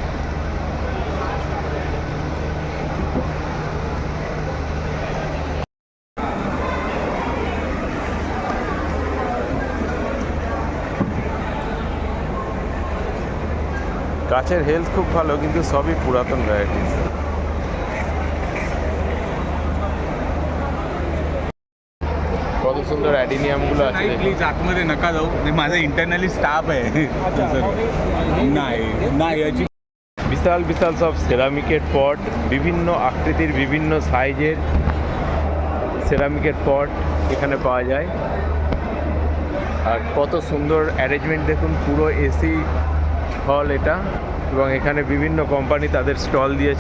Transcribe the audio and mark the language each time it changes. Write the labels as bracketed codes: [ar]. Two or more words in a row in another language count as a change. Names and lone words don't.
[bn] গাছের হেলথ খুব ভালো, কিন্তু সবই পুরাতন ভ্যারাইটিস। কত সুন্দর অ্যাডিনিয়ামগুলো আছে দেখুন। [mr] प्लीज आतमध्ये नका जाऊ माझा [en] internally staff [mr] आहे नाही नाही याची [bn] বিশাল বিশাল সব সেরামিকের পট, বিভিন্ন আকৃতির বিভিন্ন সাইজের সেরামিকের পট এখানে পাওয়া যায়। আর কত সুন্দর অ্যারেঞ্জমেন্ট দেখুন, পুরো [en] AC hall [bn] এটা, এবং এখানে বিভিন্ন কোম্পানি তাদের স্টল দিয়েছে।